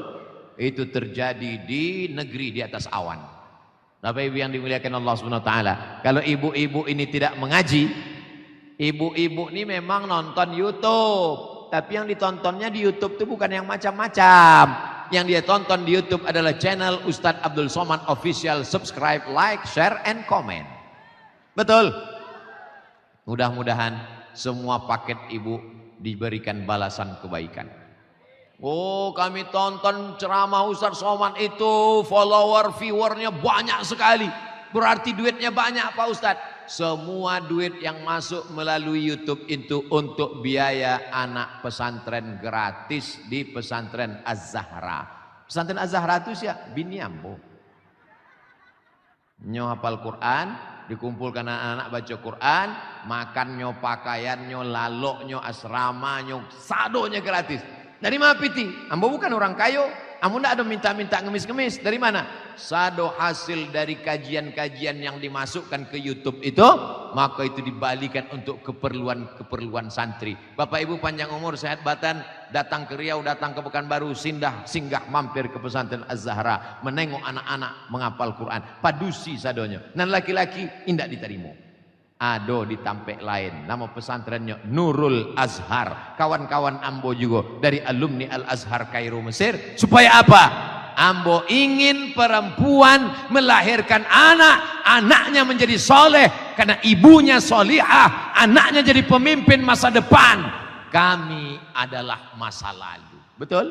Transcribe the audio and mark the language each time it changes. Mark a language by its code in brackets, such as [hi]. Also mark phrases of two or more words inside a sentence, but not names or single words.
[id] Itu terjadi di negeri di atas awan. Bapak Ibu yang dimuliakan [ar] الله سبحانه وتعالى, [id] kalau ibu-ibu ini tidak mengaji, ibu-ibu ini memang nonton YouTube, tapi yang ditontonnya di YouTube itu bukan yang macam-macam. Yang dia tonton di YouTube adalah channel Ustadz Abdul Somad Official. [en] Subscribe, like, share, and comment. [id] Betul? Mudah-mudahan semua paket ibu diberikan balasan kebaikan. Oh, kami tonton ceramah Ustadz Somad itu, follower, viewernya banyak sekali. Berarti duitnya banyak Pak Ustadz. Semua duit yang masuk melalui YouTube itu untuk biaya anak pesantren gratis di pesantren Az-Zahra. Pesantren Az-Zahra itu siapa? [min] Bini ambo. Nyo hafal Quran, dikumpulkan anak-anak baca Quran, makan nyo pakaian nyo, lalok nyo, asrama nyo, sadonya gratis. Dari mana piti? Ambo bukan orang kayo. Ambo ndak ada minta-minta ngemis-ngemis. Dari mana? [id] Sado hasil dari kajian-kajian yang dimasukkan ke YouTube itu, maka itu dibalikan untuk keperluan santri. Bapak Ibu panjang umur, sehat badan, datang ke Riau, datang ke Pekanbaru, singgah mampir ke pesantren Az-Zahra, menengok anak-anak menghafal Quran, [min] padusi sadonya. Dan laki-laki indak diterima. Ado ditampek lain, [id] nama pesantrennya [min] Nurul Azhar. [id] Kawan-kawan ambo juga dari alumni Al-Azhar Kairo Mesir. Supaya apa? Ambo ingin perempuan melahirkan anak, anaknya menjadi soleh karena ibunya solihah, anaknya jadi pemimpin masa depan. Kami adalah masa lalu. Betul?